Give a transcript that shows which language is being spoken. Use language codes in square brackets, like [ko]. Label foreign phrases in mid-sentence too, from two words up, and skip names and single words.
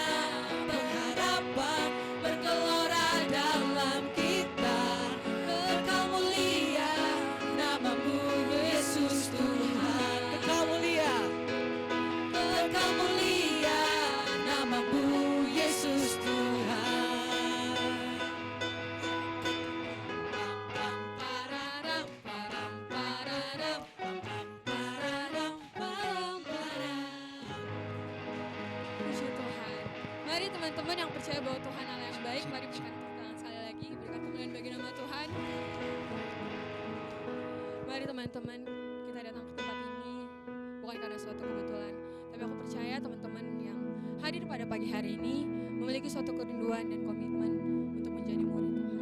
[id] Pengharapan bergelora dalam kita. Engkau mulia namamu Yesus Tuhan. Engkau mulia namamu Yesus Tuhan. Pam pararam param pararam pam pararam param param. Puji Tuhan. Mari teman-teman yang percaya bahwa Tuhan Allah yang baik, mari berikan tepuk tangan sekali lagi, berikan kemuliaan bagi nama Tuhan. Mari teman-teman, kita datang ke tempat ini bukan karena suatu kebetulan, tapi aku percaya teman-teman yang hadir pada pagi hari ini memiliki suatu kerinduan dan komitmen untuk menjadi murid Tuhan.